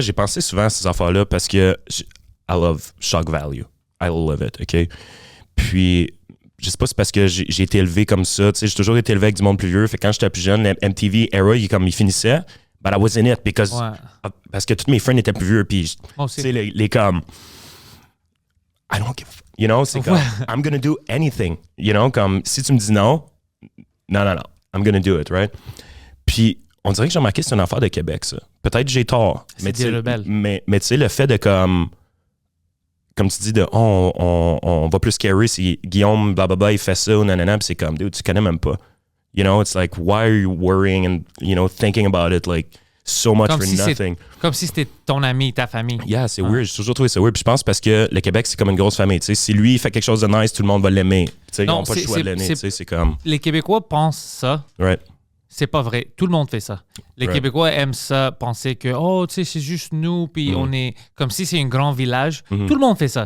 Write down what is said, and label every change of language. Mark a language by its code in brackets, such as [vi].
[fr] J'ai pensé souvent à ces affaires-là parce que [en] I love shock value. I love it, OK? [fr] Puis, je sais pas si c'est parce que j'ai été élevé comme ça. Tu sais, j'ai toujours été élevé avec du monde plus vieux. Fait que quand j'étais plus jeune, MTV era, il finissait. [en] But I was in it because... [fr] Ouais. Parce que tous mes friends étaient plus vieux. Puis, Moi tu aussi. sais, les comme... [en] I don't give, you know, [fr] c'est comme, [en] I'm gonna do anything, you know, [fr] comme, si tu me dis non, [en] I'm gonna do it, right? [fr] Puis, on dirait que j'ai remarqué que c'est une affaire de Québec, ça. Peut-être que j'ai tort. C'est des rebelles. Mais tu sais, le fait de comme tu dis, de on va plus carry si Guillaume, blablabla, il fait ça ou nanana, puis c'est comme, dude, tu connais même pas. [en] You know, it's like, why are you worrying and, you know, thinking about it, like, so much for nothing? [fr] Comme si c'était ton ami, ta famille. [en] Yeah, [fr] c'est weird. J'ai toujours trouvé ça weird. Puis je pense parce que le Québec, c'est comme une grosse famille. Tu sais, si lui, il fait quelque chose de nice, tout le monde va l'aimer. Tu sais, ils n'ont pas le choix de l'aimer. Tu sais, c'est comme... Les Québécois pensent ça. [en] Right. [fr] C'est pas vrai. Tout le monde fait ça. Les Québécois aiment ça, penser que, oh, tu sais, c'est juste nous, puis on est comme si c'est un grand village. Tout le monde fait ça.